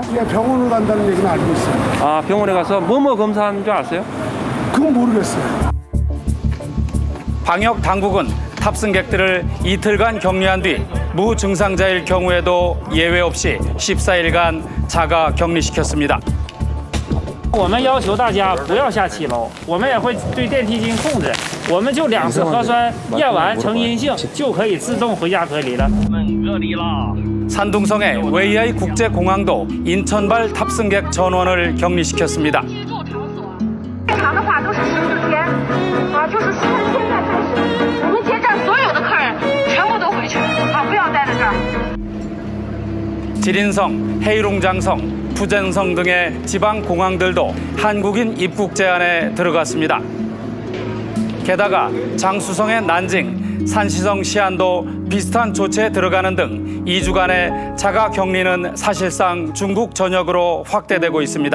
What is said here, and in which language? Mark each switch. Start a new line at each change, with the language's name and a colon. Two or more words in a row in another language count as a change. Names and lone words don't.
Korean: 네, 병원으로 간다는 얘기는 알고 있어요. 아, 병원에 가서 뭐뭐 검사하는 줄 아세요? 그건 모르겠어요. 방역 당국은 탑승객들을 이틀간 격리한 뒤 무증상자일 경우에도 예외 없이 14일간 자가 격리시켰습니다.
Chinese: 我们要求大家不要下7楼，我们也会对电梯进行控制。我们就2次核酸验完呈阴性，就可以自动回家隔离了。
Korean: 산둥성의 웨이아이 국제공항도 인천발 탑승객 전원을 격리시켰습니다.
Chinese: 正常的话都是14天，就是现在开始，我们接站所有的客人全部都回去，不要待在这儿。
Korean: 지린성, 헤이룽장성, 푸젠성 등의 지방 공항들도 한국인 입국 제한에 들어갔습니다. 게다가 장수성의 난징, 산시성 시안도 비슷한 조치에 들어가는 등 2주간의 자가 격리는 사실상 중국 전역으로 확대되고 있습니다.